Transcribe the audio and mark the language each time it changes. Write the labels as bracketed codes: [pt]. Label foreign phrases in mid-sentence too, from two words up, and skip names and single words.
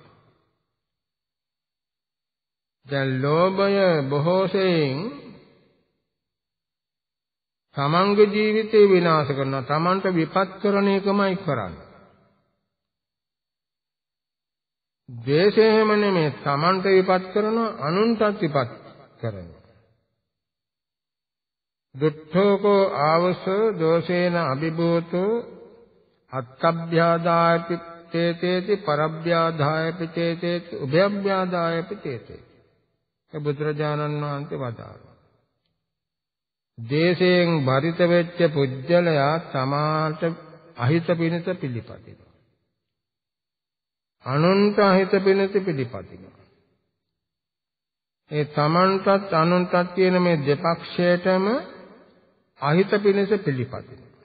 [si] දැන් ලෝභය බොහෝසෙයින් තමන්ගේ ජීවිතේ විනාශ කරනවා. තමන්ට විපත් කරන එකමයි කරන්නේ. ද්වේෂය හැම නෙමෙයි තමන්ට විපත් කරනවා අනුන්ටත් විපත් කරනවා. [pi] දුට්ඨෝකෝ ආවසෝ දෝෂේන අභිභූතෝ අත්තභ්‍යාදායපි තේතේති පරභ්‍යාදායපි තේතේති උභයභ්‍යාදායපි තේතේති. [si] ඒ බුදුරජාණන් වහන්සේ වදාළා. දේශයෙන් බරිත වෙච්ච පුජ්‍යලයා තමාට අහිත පිණිස පිළිපදිනවා. අනුන්ට අහිත පිණිස පිළිපදිනවා. ඒ තමන්ටත් අනුන්ටත් කියන මේ දෙපක්ෂයටම අහිත පිණිස පිළිපදිනවා.